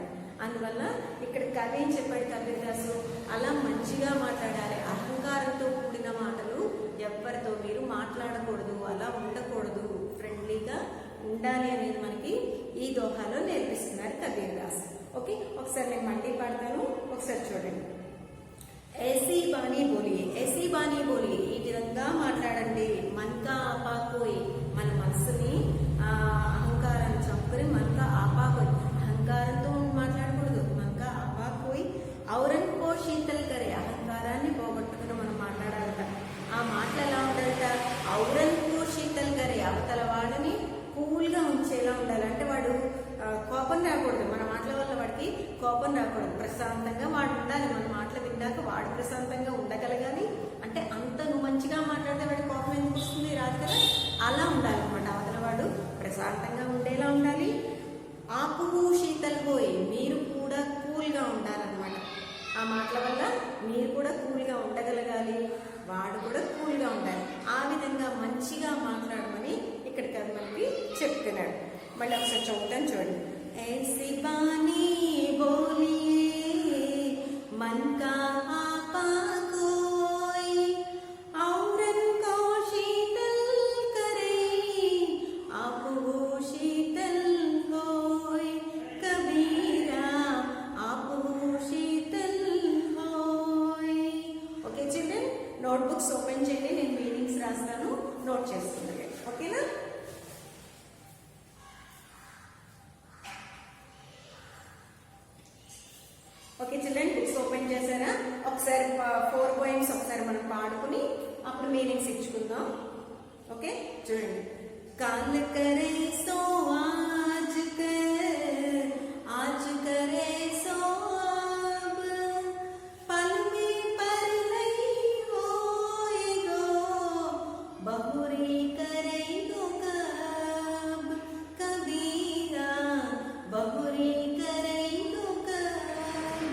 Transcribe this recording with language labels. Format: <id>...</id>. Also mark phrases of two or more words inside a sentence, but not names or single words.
<te>అందువల్ల ఇక్కడ కవి ఏం చెప్పాడు కబీర్దాసు, అలా మంచిగా మాట్లాడాలి. అహంకారంతో కూడిన మాటలు ఎవరితో మీరు మాట్లాడకూడదు, అలా ఉండకూడదు, ఫ్రెండ్లీగా ఉండాలి అనేది మనకి ఈ దోహాలో నేర్పిస్తున్నారు కబీర్దాస్. ఓకే, ఒకసారి నేను మళ్ళీ పాడతాను, ఒకసారి చూడండి.</te> <hi>ऐसी बानी बोलिए</hi> <te>ఈ విధంగా మాట్లాడండి.</te> <hi>मन का आपा खोय,</hi> <te>మన మనసుని అహంకారాన్ని చంపుకొని</te> <hi>मन का आपा खोय,</hi> <te>అహంకారంతో మాట్లాడకూడదు.</te> <hi>मन का आपा खोय औरन को शीतल करे,</hi> <te>అహంకారాన్ని పోగొట్టుకుని మనం మాట్లాడాలట. ఆ మాటలు ఎలా ఉండాలట,</te> <hi>औरन को शीतल करे,</hi> <te>అవతల వాడిని కూల్గా ఉంచేలా ఉండాలి. అంటే వాడు కోపం రాకూడదు, మన మాటల వల్ల వాడికి కోపం రాకూడదు, ప్రశాంతంగా వాడు ఉండాలి. మన మాటలు విన్నాక వాడు ప్రశాంతంగా ఉండగలగాలి. అంటే అంత నువ్వు మంచిగా మాట్లాడితే వాడి కోపం ఎందుకు వస్తుంది, రాదు కదా. అలా ఉండాలి అనమాట, అవతల వాడు ప్రశాంతంగా ఉండేలా ఉండాలి.</te> <hi>आपु शीतल पोयि,</hi> <te>మీరు కూడా కూల్గా ఉండాలన్నమాట. ఆ మాటల వల్ల మీరు కూడా కూల్గా ఉండగలగాలి, వాడు కూడా కూల్గా ఉండాలి. ఆ విధంగా మంచిగా మాట్లాడమని ఇక్కడ కవి మనకి చెప్తున్నాడు. మళ్ళీ ఒకసారి చదువుతాను చూడండి.</te> <hi>ऐसी बानी बोलिए मन का आपा कोई औरन को शीतल करे आप वो शीतल होय कबीरा आप वो शीतल होय.</hi> <te>ఓకే చిల్డ్రన్, నోట్బుక్స్ ఓపెన్ చేయండి, నేను మీనింగ్స్ రాస్తాను, నోట్ చేసుకుంటాను. ఓకేనా? ఓకే చిల్డ్రన్, బుక్స్ ఓపెన్ చేశారా? ఒకసారి 4 poems ఒకసారి మనం పాడుకుని అప్పుడు మీనింగ్స్ ఇచ్చుకుందాం. ఓకే చూడండి.</te> <hi>काल करे सो आज करे सो अब पल में पर नहीं होएगो बहुरी करेगो कब कबीरा बहुरी करेगो कब.</hi>